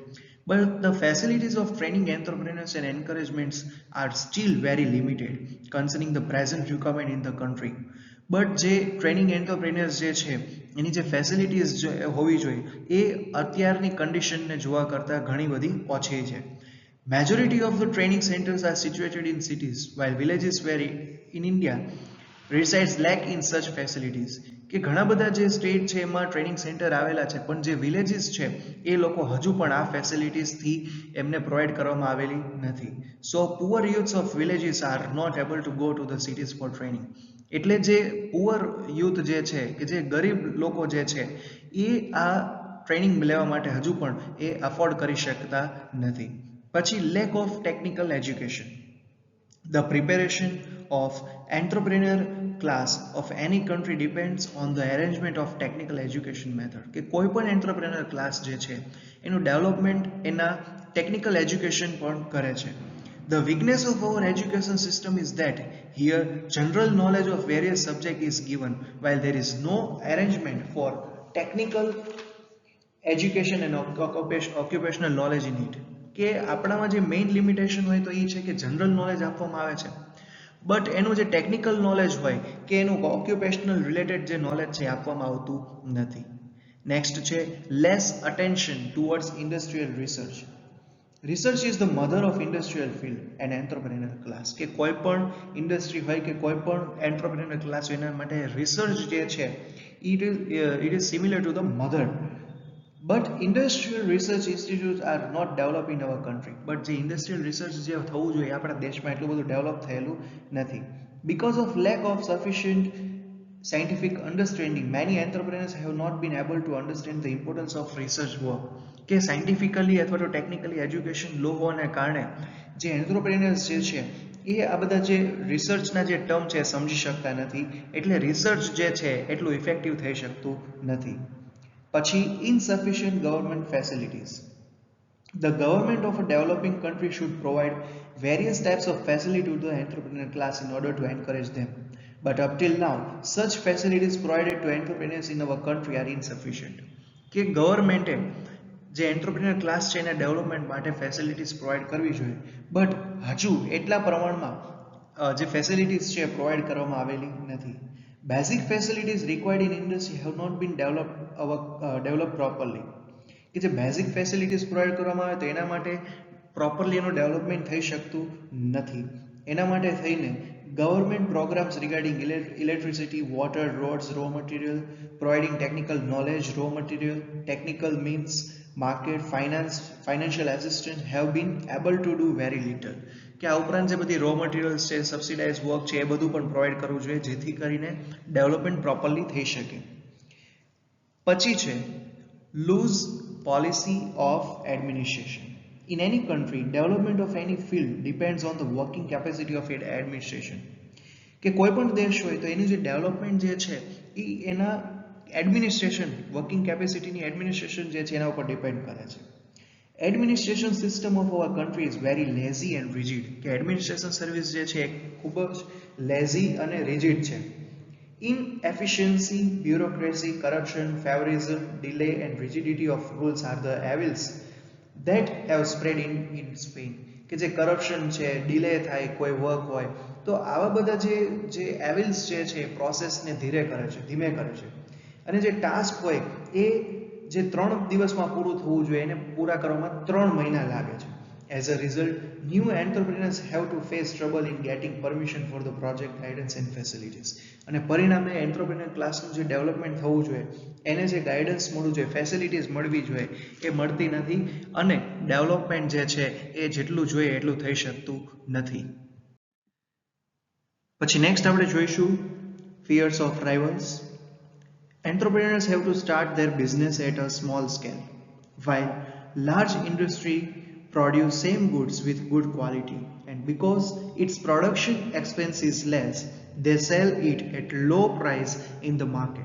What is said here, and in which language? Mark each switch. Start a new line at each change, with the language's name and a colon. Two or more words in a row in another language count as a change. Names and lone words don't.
English: But the facilities of training entrepreneurs and encouragements are still very limited concerning the present requirement in the country.
Gujarati: બટ જે
English: training entrepreneurs
Gujarati: જે છે એની જે ફેસિલિટીઝ હોવી જોઈએ એ અત્યારની કન્ડિશનને જોવા કરતાં ઘણી બધી ઓછી છે.
English: Majority of the training centers are situated in cities, while villages where in India resides lack in such facilities.
Gujarati: કે ઘણા બધા જે સ્ટેટ છે એમાં
English: training center
Gujarati: આવેલા છે પણ જે વિલેજીસ છે એ લોકો હજુ પણ આ ફેસિલિટીઝથી એમને પ્રોવાઈડ કરવામાં આવેલી નથી.
English: So poor youths of villages are not able to go to the cities for training.
Gujarati: એટલે જે
English: poor youth
Gujarati: જે છે કે જે ગરીબ લોકો જે છે એ આ ટ્રેનિંગ લેવા માટે હજુ પણ એ અફોર્ડ કરી શકતા નથી.
English: પછી lack of technical education. The preparation of entrepreneur class of any country depends on the arrangement of technical education method.
Gujarati: કે કોઈ પણ
English: entrepreneur class
Gujarati: જે છે એનું ડેવલપમેન્ટ એના
English: technical education
Gujarati: પણ કરે છે.
English: The weakness of our education system is that here general knowledge of various subjects is given while there is no arrangement for technical education and occupational knowledge in it.
Gujarati: કે આપણામાં જે
English: main limitation
Gujarati: હોય તો એ છે કે
English: general knowledge
Gujarati: આપવામાં આવે છે બટ એનું જે
English: technical knowledge
Gujarati: હોય કે એનું
English: occupational related
Gujarati: જે નોલેજ છે આપવામાં આવતું નથી.
English: નેક્સ્ટ છે less attention towards industrial research. Research is the mother of industrial field and entrepreneur class.
Gujarati: કે કોઈ પણ ઇન્ડસ્ટ્રી હોય કે કોઈ પણ
English: entrepreneur class
Gujarati: હોય એના માટે રિસર્ચ જે છે
English: it is similar to the mother. But industrial research institutes are not developed in our country. But the industrial research
Gujarati: જે થવું જોઈએ આપણા દેશમાં એટલું બધું ડેવલપ થયેલું નથી.
English: Because of lack of sufficient scientific understanding, many entrepreneurs have not been able to understand the importance of research work.
Gujarati: કે સાયન્ટિફિકલી અથવા તો
English: technically education low
Gujarati: હોવાને કારણે જે એન્ટરપ્રેન્યોર્સ જે છે એ આ બધા જે રિસર્ચના જે ટર્મ છે સમજી શકતા નથી, એટલે રિસર્ચ જે છે એટલું ઇફેક્ટિવ થઈ શકતું નથી.
English: પછી insufficient government facilities. The government of a developing country should provide various types of facility to the entrepreneur class in order to encourage them. But up till now, such facilities provided to entrepreneurs in our country are insufficient.
Gujarati: કે ગવર્મેન્ટે જે
English: entrepreneur class
Gujarati: છે એના ડેવલપમેન્ટ માટે
English: facilities provide
Gujarati: કરવી જોઈએ બટ હજુ એટલા પ્રમાણમાં જે ફેસિલિટીઝ છે પ્રોવાઈડ કરવામાં આવેલી નથી.
English: Basic facilities required in industry have not been developed properly.
Gujarati: કે જે
English: basic facilities provide
Gujarati: કરવામાં આવે તો એના માટે પ્રોપરલી એનું ડેવલપમેન્ટ થઈ શકતું નથી. એના માટે થઈને
English: government programs regarding electricity, water, roads, raw material, providing technical knowledge, raw material, technical means, market, financial assistance have been able to do very little.
Gujarati: કે આ ઉપરાંત જે બધી
English: raw materials
Gujarati: છે,
English: subsidize work
Gujarati: છે, એ બધું પણ પ્રોવાઈડ કરવું જોઈએ જેથી કરીને
English: development properly
Gujarati: થઈ શકે. પછી છે
English: લૂઝ policy of administration. In any country, development of any field depends on the working capacity of its administration.
Gujarati: કે કોઈ પણ દેશ હોય તો એની જે ડેવલપમેન્ટ જે છે એ એના
English: administration, working capacityની administration
Gujarati: જે છે એના ઉપર ડિપેન્ડ કરે છે.
English: Administration system of our country is very lazy and rigid.
Gujarati: કે
English: administration service
Gujarati: જે છે એ ખૂબ જ લેઝી અને રિજિડ છે.
English: Inefficiency, bureaucracy, corruption, favorism, delay and rigidity of rules are the evils that have spread in Spain.
Gujarati: કે જે કરપ્શન છે, ડિલે થાય કોઈ વર્ક હોય તો આવા બધા જે એવિલ્સ જે છે પ્રોસેસને ધીમે કરે છે અને જે ટાસ્ક હોય એ જે 3 દિવસમાં પૂરું થવું જોઈએ એને પૂરા કરવામાં 3 મહિના લાગે છે.
English: As a result, new entrepreneurs have to face trouble in getting permission for the project, guidance and facilities.
Gujarati: અને પરિણામે
English: entrepreneur classનું
Gujarati: જે ડેવલપમેન્ટ થવું જોઈએ એને જે ગાઈડન્સ મળવું જોઈએ, ફેસિલિટીઝ મળવી જોઈએ એ મળતી નથી અને ડેવલપમેન્ટ જે છે એ જેટલું જોઈએ એટલું થઈ શકતું નથી. પછી નેક્સ્ટ આપણે જોઈશું
English: fears of rivals. Entrepreneurs have to start their business at a small scale, while large industry produce same goods with good quality, and because its production expense is less, they sell it at low price in the market.